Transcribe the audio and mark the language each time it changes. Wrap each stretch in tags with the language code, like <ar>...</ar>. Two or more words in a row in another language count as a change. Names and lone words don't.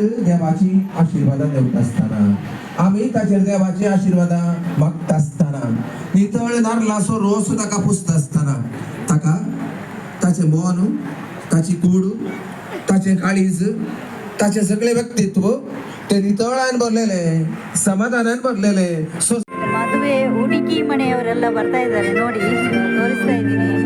<kok>देवाची आशीर्वादां देवता असताना आमी ताचेर देवाची आशीर्वादां मागता असताना नितळ नारळाचो रोस ताका पुसता असताना ताका ताचे मन, ताची कूड, ताचे काळीज, ताचे सगळे व्यक्तित्व ते नितळान भरलेले, समाधानान भरलेले.</kok> <kn>ಮದುವೆ ಹುಡುಗಿ ಮನೆಯವರೆಲ್ಲ ಬರ್ತಾ ಇದ್ದಾರೆ ನೋಡಿ, ತೋರಿಸ್ತಾ ಇದ್ದೀನಿ.</kn>